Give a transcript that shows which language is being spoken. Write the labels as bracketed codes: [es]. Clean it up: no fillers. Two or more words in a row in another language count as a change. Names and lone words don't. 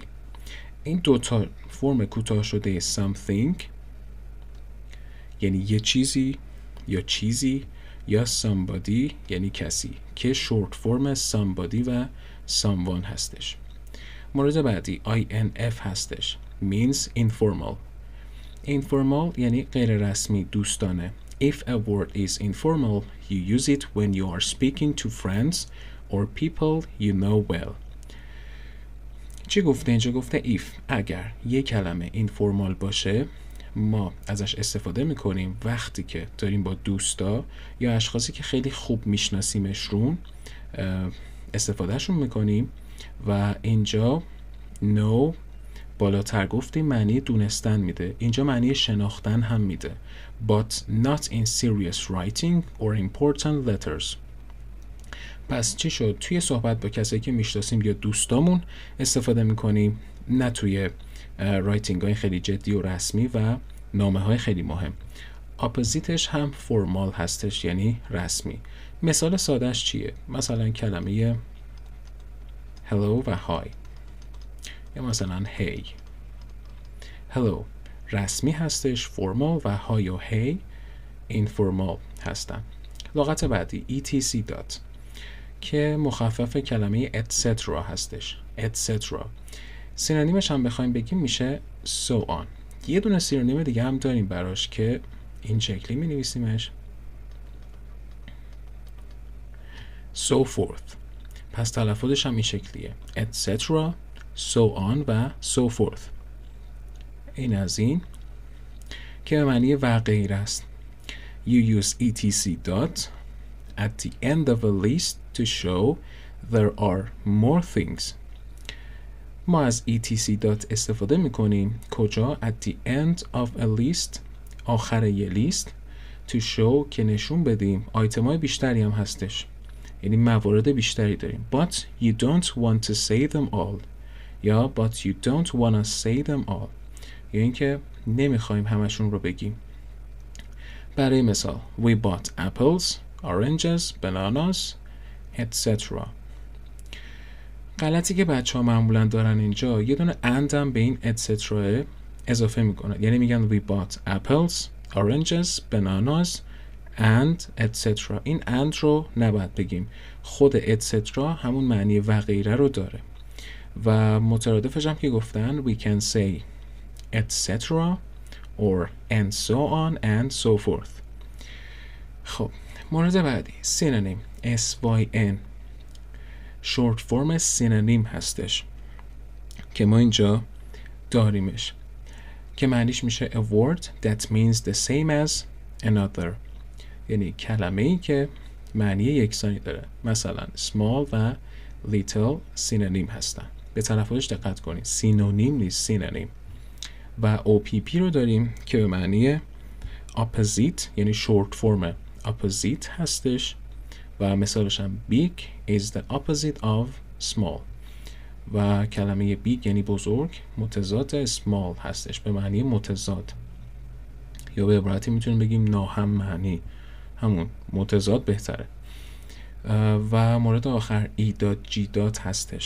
[fa] این دوتا فرم کوتاه شده something یعنی یه چیزی یا چیزی یا somebody یعنی کسی که شورت فرم somebody و someone هستش. مورد بعدی INF هستش. [en] means informal. [fa] informal یعنی غیر رسمی، دوستانه. [en] If a word is informal, you use it when you are speaking to friends or people you know well. [fa] چی گفته اینجا؟ گفته if اگر یک کلمه informal باشه ما ازش استفاده میکنیم وقتی که داریم با دوستا یا اشخاصی که خیلی خوب میشناسیمشون استفادهشون میکنیم و اینجا know بالاتر گفتیم معنی دونستن میده، اینجا معنی شناختن هم میده. [en] But not in serious writing or important letters. [fa] پس چی شد؟ توی صحبت با کسایی که میشناسیم یا دوستامون استفاده میکنیم، نه توی رایتینگ های خیلی جدی و رسمی و نامه های خیلی مهم. اپوزیتش هم فرمال هستش، یعنی رسمی. مثال سادهش چیه؟ مثلا کلمه hello و hi یا مثلا hey. hello رسمی هستش، فرمال، و hi و hey اینفورمال هستن. لغت بعدی etc. که مخفف کلمه etc. هستش. etc. سینونیمش هم بخوایم بگیم میشه [en] so on. [fa] یه دونه سینونیم دیگه هم داریم براش که این شکلی می نویسیمش [en] so forth. [fa] پس تلفظش هم این شکلیه [en] etc. so on [fa] و [en] so forth. [fa] این از این که به معنی و غیر است. [en] You use etc. dot at the end of a list to show there are more things. [fa] ما از [en] etc. dot [fa] استفاده میکنیم کجا؟ [en] at the end of a list [fa] آخر یه لیست [en] to show [fa] که نشون بدیم آیتمای بیشتری هم هستش، یعنی موارد بیشتری داریم. [en] But you don't want to say them all یا but you don't want to say them all، [fa] یعنی اینکه نمیخوایم همشون رو بگیم. برای مثال [en] we bought apples, oranges, bananas, etc. [fa] غلطی که بچه ها معمولا دارن اینجا یه دونه and هم به این etc. اضافه میکنن، یعنی میگن [en] we bought apples, oranges, bananas and etc. [fa] این and رو نباید بگیم، خود etc. همون معنی و غیره رو داره و مترادفش هم که گفتن [en] we can say etc. or and so on and so forth. [fa] خب مورد بعدی سینونیم SYN شورت فرم سینونیم هستش که ما اینجا داریمش که معنیش میشه [en] a word that means the same as another، [fa] یعنی کلمه ای که معنی یکسانی داره. مثلا small و little سینونیم هستن، به تلفظش دقت کنید، سینونیم نیست سینونیم. و OPP رو داریم که به معنی opposite یعنی شورت فرم opposite هستش و مثالش هم [en] big is the opposite of small [fa] و کلمه big یعنی بزرگ متضاد small هستش به معنی متضاد، یا به عبارتی میتونیم بگیم ناهم معنی، همون متضاد بهتره. و مورد آخر E.G. هستش.